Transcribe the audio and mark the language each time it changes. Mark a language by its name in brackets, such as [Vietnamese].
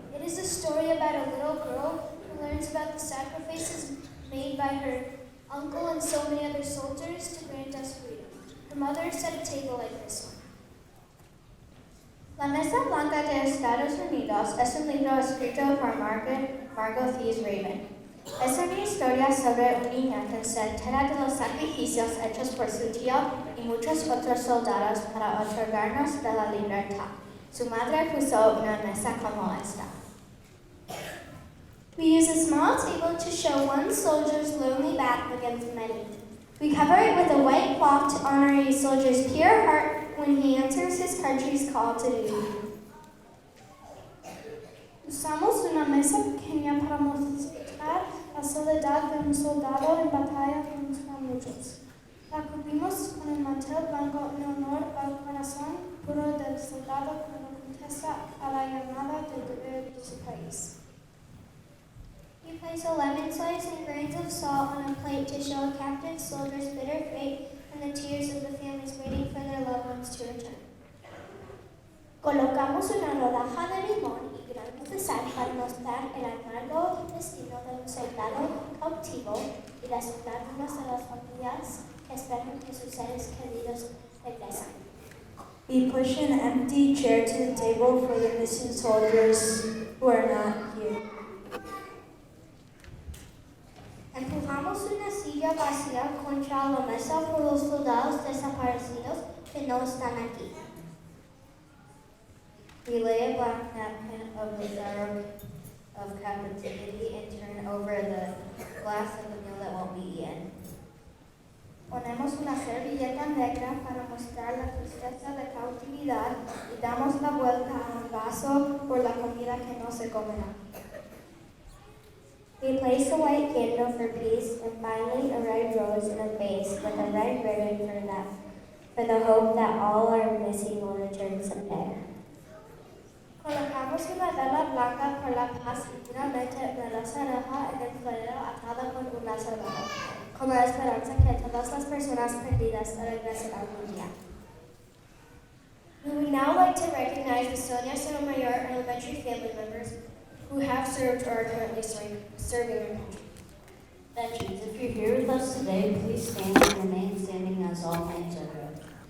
[English] It is a story about a little girl who learns about the sacrifices made by her uncle and so many other soldiers to grant us freedom. Her mother set a table like this one. [Spanish] La Mesa Blanca de Estados Unidos es un libro escrito por Margot Thieves Raven. Es una historia sobre una niña que se entera de los sacrificios hechos por su tío y muchos otros soldados para otorgarnos de la libertad. Su madre puso una mesa como esta. [English] We use a small table to show one soldier's lonely back against many. We cover it with a white cloth to honor a soldier's pure heart when he answers his country's call to duty. [Spanish] Usamos una mesa pequeña para mostrar la soledad de un soldado en batalla contra muchos. La cubrimos con el mantel blanco en honor al corazón puro del soldado cuando contesta a la llamada del deber de su país. [English] We place a lemon slice and grains of salt on a plate to show a captive soldier's bitter fate and the tears of the families waiting for their loved ones to return. [Spanish] Colocamos una rodaja de limón y granos de sal para mostrar el amargo destino de un soldado cautivo y despertarnos a las familias que esperan que sus seres queridos regresen. [English] We push an empty chair to the table for the missing soldiers who are not here. [Spanish] Empujamos una silla vacía contra la mesa por los soldados desaparecidos que no están aquí. [English] We lay a black napkin of the sorrow of captivity and turn over the glass of the meal that won't be eaten. [Spanish] Ponemos una servilleta negra para mostrar la tristeza de cautividad y damos la vuelta a un vaso por la comida que no se comerá. [English] We place a white candle for peace and finally a red rose in a vase with a red ribbon for the hope that all our missing will return someday. [Spanish] Colocamos una vela blanca por la paz y una rosa roja en el florero atada con un lazo rojo, con la esperanza que todas las personas perdidas regresarán un día. [English] We would now like to recognize the Sonia Sotomayor Elementary family members who have served or are currently serving our country. Veterans, if you're here with us today, please stand and remain standing as all names are read.